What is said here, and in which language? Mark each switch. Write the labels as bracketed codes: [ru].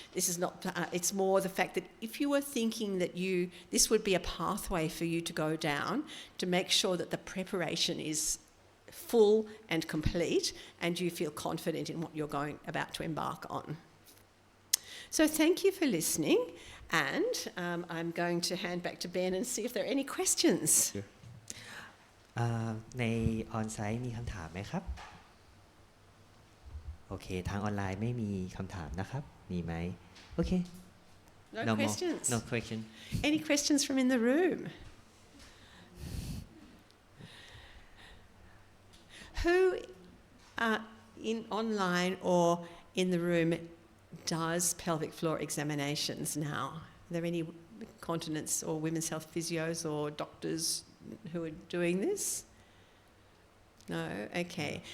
[en] This is not, it's more the fact that if you were thinking that this would be a pathway for you to go down to make sure that the preparation is full and complete and you feel confident in what you're about to embark on. So thank you for listening, and I'm going to hand back to Ben and see if there are any questions. [th] ในออนไซต์มีคำถามไหมครับโอเคทางออนไลน์ไม่มีคำถามนะครับมีไหมโอเค [en] No questions. No question. Any questions from in the room? Who in online or in the room does pelvic floor examinations now? Are there any continence or women's health physios or doctors who are doing this? No? Okay.